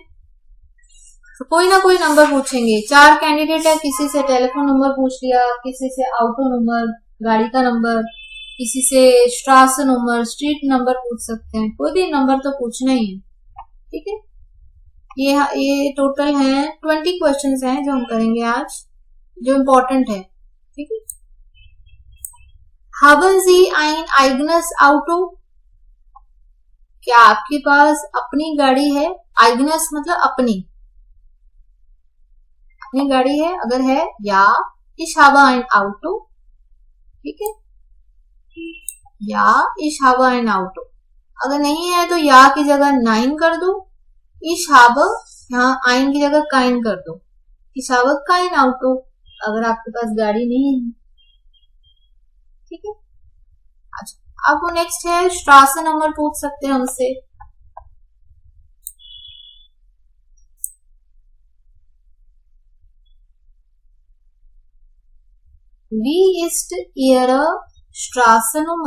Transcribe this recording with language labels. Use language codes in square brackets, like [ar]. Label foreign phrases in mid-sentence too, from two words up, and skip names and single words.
[hi] तो कोई ना कोई नंबर पूछेंगे, 4 कैंडिडेट है, किसी से [en] telephone number [hi] पूछ लिया, किसी से [en] auto number [hi] गाड़ी का नंबर, किसी से [de] Straße Nummer [en] street number [hi] पूछ सकते हैं, कोई भी नंबर तो पूछना ही है, ठीक है। ये टोटल है 20 क्वेश्चंस हैं जो हम करेंगे आज, जो इम्पोर्टेंट है, ठीक है। [de] haben Sie ein eigenes Auto? [hi] क्या आपके पास अपनी गाड़ी है? eigenes मतलब अपनी गाड़ी है, अगर है या [de] ich habe ein Auto, [hi] ठीक है, या [de] ich habe ein Auto। [hi] अगर नहीं है तो या की जगह 9 कर दो, [de] ich habe [hi] यहाँ ein की जगह kein कर दो, [de] ich habe kein Auto [hi] अगर आपके पास गाड़ी नहीं है, ठीक है। अच्छा, अब नेक्स्ट है [de] Straße Nummer [hi] पूछ सकते हैं हमसे। [de] Wie ist Ihre Straßennummer?